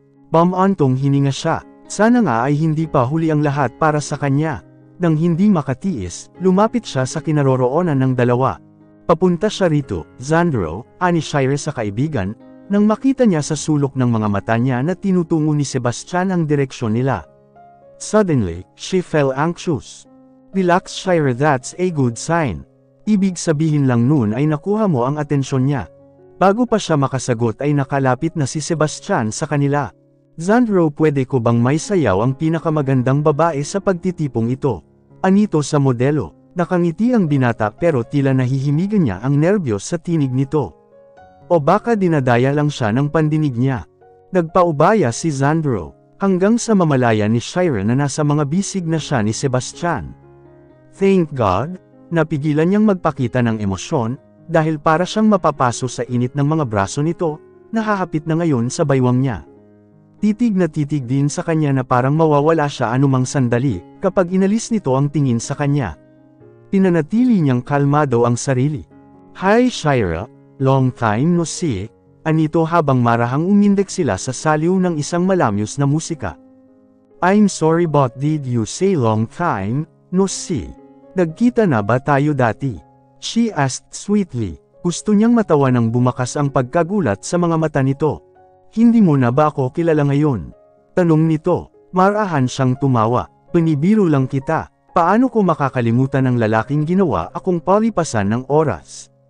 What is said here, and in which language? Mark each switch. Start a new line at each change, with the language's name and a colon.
Filipino: Bamantong hininga siya. Sana nga ay hindi pa huli ang lahat para sa kanya. Nang hindi makatiis, lumapit siya sa kinaroroonan ng dalawa. Papunta siya rito, Xandro, ani Shire sa kaibigan, nang makita niya sa sulok ng mga mata niya na tinutungo ni Sebastian ang direksyon nila.
English: Suddenly, she felt anxious. Relax Shira, that's a good sign.
Filipino: Ibig sabihin lang nun ay nakuha mo ang atensyon niya. Bago pa siya makasagot ay nakalapit na si Sebastian sa kanila. Xandro, pwede ko bang may sayaw ang pinakamagandang babae sa pagtitipong ito? Anito sa modelo. Nakangiti ang binata pero tila nahihimigan niya ang nerbiyos sa tinig nito. O baka dinadaya lang siya ng pandinig niya. Nagpaubaya si Xandro, hanggang sa mamalaya ni Shira na nasa mga bisig na siya ni Sebastian.
English: Thank God,
Filipino: napigilan niyang magpakita ng emosyon, dahil para siyang mapapaso sa init ng mga braso nito, nahahapit na ngayon sa baywang niya. Titig na titig din sa kanya na parang mawawala siya anumang sandali, kapag inalis nito ang tingin sa kanya. Pinanatili niyang kalmado ang sarili.
English: Hi Shira, long time no see,
Filipino: anito habang marahang umindik sila sa saliw ng isang malamyos na musika.
English: I'm sorry but did you say long time no see?
Filipino: Nagkita na ba tayo dati?
English: She asked sweetly.
Filipino: Gusto niyang matawa nang bumakas ang pagkagulat sa mga mata nito. Hindi mo na ba ako kilala ngayon? Tanong nito. Marahan siyang tumawa. Panibiro lang kita. Paano ko makakalimutan ng lalaking ginawa akong palipasan ng oras?